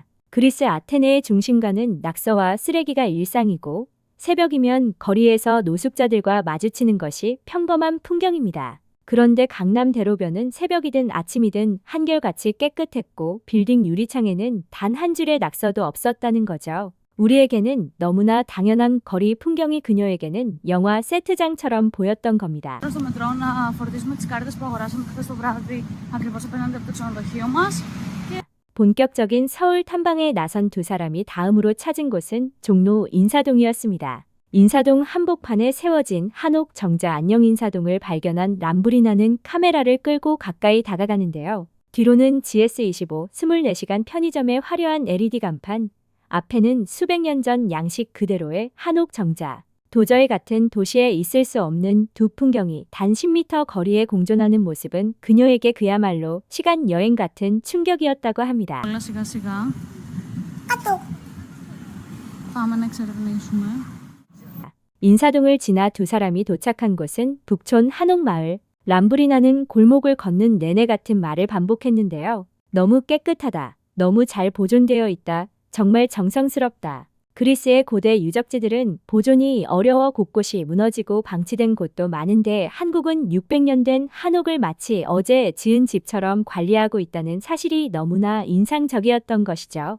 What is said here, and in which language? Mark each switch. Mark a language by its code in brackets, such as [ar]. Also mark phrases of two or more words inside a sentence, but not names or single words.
[ko] 그리스 아테네의 중심가는 낙서와 쓰레기가 일상이고 새벽이면 거리에서 노숙자들과 마주치는 것이 평범한 풍경입니다. 그런데 강남 대로변은 새벽이든 아침이든 한결같이 깨끗했고 빌딩 유리창에는 단 한 줄의 낙서도 없었다는 거죠. 우리에게는 너무나 당연한 거리 풍경이 그녀에게는 영화 세트장처럼 보였던 겁니다. [el] Στο μετρό να φορτίσουμε τις κάρτες που αγοράσαμε χθες το βράδυ ακριβώς απέναντι από το ξενοδοχείο μας. [ko] 본격적인 서울 탐방에 나선 두 사람이 다음으로 찾은 곳은 종로 인사동이었습니다. 인사동 한복판에 세워진 한옥 정자 안녕 인사동을 발견한 람브리나는 카메라를 끌고 가까이 다가가는데요. 뒤로는 GS25 24시간 편의점의 화려한 LED 간판, 앞에는 수백 년 전 양식 그대로의 한옥 정자. 도저히 같은 도시에 있을 수 없는 두 풍경이 단 10m 거리에 공존하는 모습은 그녀에게 그야말로 시간 여행 같은 충격이었다고 합니다. [el] Όλα σιγά σιγά. Πάμε να εξερευνήσουμε. [ko] 인사동을 지나 두 사람이 도착한 곳은 북촌 한옥마을. 람브리나는 골목을 걷는 내내 같은 말을 반복했는데요. 너무 깨끗하다. 너무 잘 보존되어 있다. 정말 정성스럽다. 그리스의 고대 유적지들은 보존이 어려워 곳곳이 무너지고 방치된 곳도 많은데 한국은 600년 된 한옥을 마치 어제 지은 집처럼 관리하고 있다는 사실이 너무나 인상적이었던 것이죠.